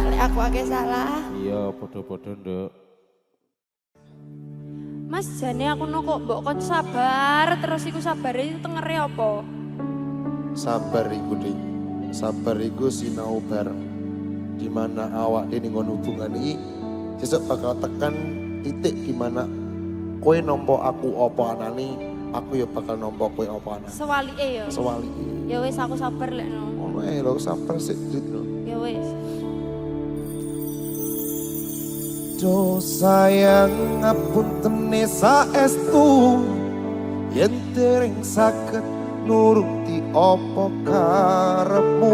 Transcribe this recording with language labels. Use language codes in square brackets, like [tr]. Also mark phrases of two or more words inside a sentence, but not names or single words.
[jv] aku akeh salah. Iya, podo-podo nduk. Mas jane aku no kok mbok kon sabar terus iku sabare tengere apa? Sabar iku Dik. Sabar iku sinau bareng. [id] Di mana [jv] awak dene ngon hubungan iki sesuk bakal tekan titik [id] di mana [jv] kowe nampa aku apa anane, aku ya bakal nampa kowe apa anane. Sewalike ya. Sewalike. Ya wis aku sabar lek no. Ngono ae lho, sabar sik Dik. Ya wis. Do sayang ngapuntene saestu yen dereng saged nuruti apa karepmu.